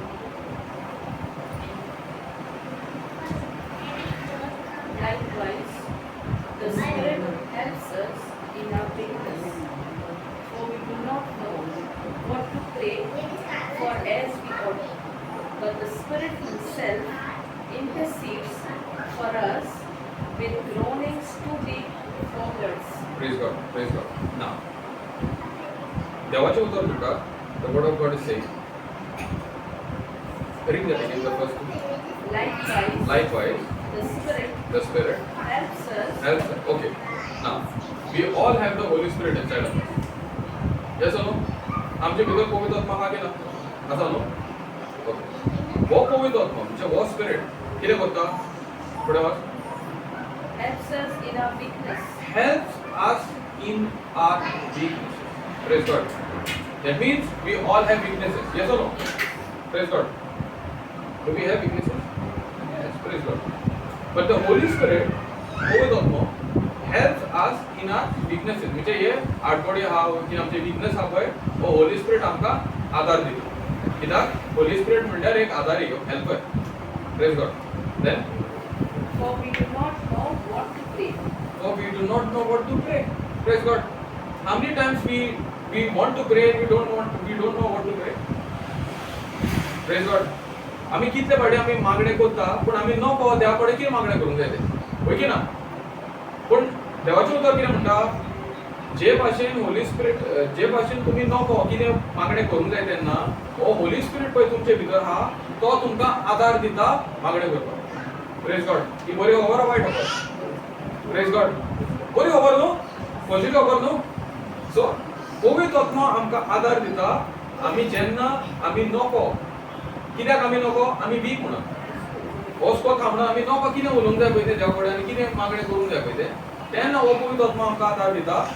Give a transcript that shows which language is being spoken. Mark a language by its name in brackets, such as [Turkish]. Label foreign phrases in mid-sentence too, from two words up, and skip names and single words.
[English] Likewise, the Spirit helps us in our weakness, for we do not know what to pray for as we ought. But the Spirit Himself intercedes for us with groanings too deep for words. Praise God. Praise God. Now, [Konkani] देवाचे उत्तर तुका, [English] the word of God is saying. Read that again, the first two. Likewise, The the Spirit Spirit helps us. helps us. Okay. Now, we all have the Holy Spirit inside of us. Yes or no? [Konkani] आमचे भितर पवित्र आत्मा हा की ना? असा नो? Okay. वो पवित्र आत्मा, म्हणजे वो Spirit, कितें करता? पुढे वाच. [English] Helps us in our weakness. Helps us in our weaknesses. Praise God. That means we all have weaknesses. Yes or no? Praise God. Do we have weaknesses? Yes. Praise God. But the Holy Spirit, [Konkani] पवित्र आत्मा, [English] helps us in our weaknesses. [Konkani] म्हणजे हे आडकोडी हा की आमचे weakness हा पळय, वो Holy Spirit आमकां आधार दिता. कित्याक Holy Spirit म्हणल्यार एक आधारी, [English] helper. Praise God. Then For we do not know what to pray. or we do not know what to pray. Praise God. How many times we want to pray and we don't know what to pray. Praise God. [Konkani] आम्ही कितले फाटी आम्ही मागणे करता पण आम्ही नको देवा कडेन कितें मागणे करूंक जाय तें होय की ना पण देवाचें उतर कितें म्हणटा जे भाशेन होली स्पिरीट जे भाशेन तुमी नको कितें मागणे करूंक जाय तेन्ना हो होली स्पिरीट पळय तुमचे भितर आहा तो तुमकां आदार दिता मागणे करपाक [English] praise God [Konkani] ही बरी खबर आ वायट खबर [English] praise God [Konkani] बरी खबर न्हू पॉझिटिव्ह खबर न्हू सो पवित्र आत्मा आमकां आदार दिता आमी जेन्ना आमी नको कित्याक आमी नको आमी वीक म्हणून वचपाक म्हणून आमी नको कितें उलोवंक जाय पळय तें देवा कडेन आनी कितें मागणें करूंक जाय पळय तें तेन्ना हो पवित्र आत्मा आमकां आदार दिता